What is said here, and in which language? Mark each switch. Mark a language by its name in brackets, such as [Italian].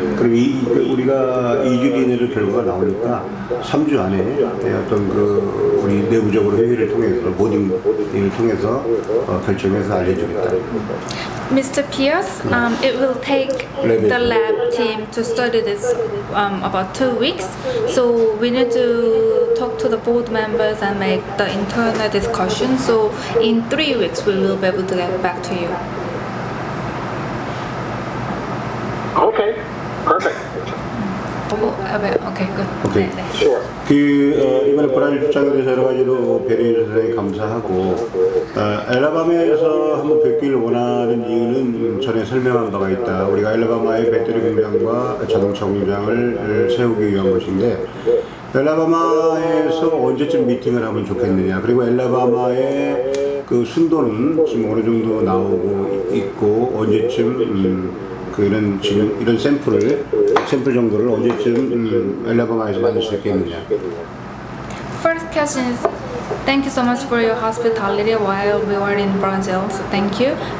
[Korean] 그럼 우리가 2주일 이내로 결과가 나오니까 3주 안에 어떤 우리 내부적으로 회의를 통해서 모딩을 통해서 결정해서 알려주겠다. [English] Mr. Pierce, it will take the lab team to study this about 2 weeks. So we need to talk to the board members and make the internal discussion. So in 3 weeks we will be able to get back to you. Okay, perfect. Okay, good. Okay. [Korean] 네. [English] Sure. [Korean] 이번에 브라질 출장에 대해서 여러 가지로 배려해 주셔서 대단히 감사하고, 엘라바마에서 한번 뵙기를 원하는 이유는 전에 설명한 바가 있다. 우리가 엘라바마의 배터리 공장과 자동차 공장을 세우기 위한 것인데, 엘라바마에서 언제쯤 미팅을 하면 좋겠느냐. 그리고 엘라바마의 그 순도는 지금 어느 정도 나오고 있고, 언제쯤 이런 샘플 정도를 언제쯤 엘라바마에서 만들 수 있겠느냐. [English] First question is, thank you so much for your hospitality while we were in Brazil. So thank you.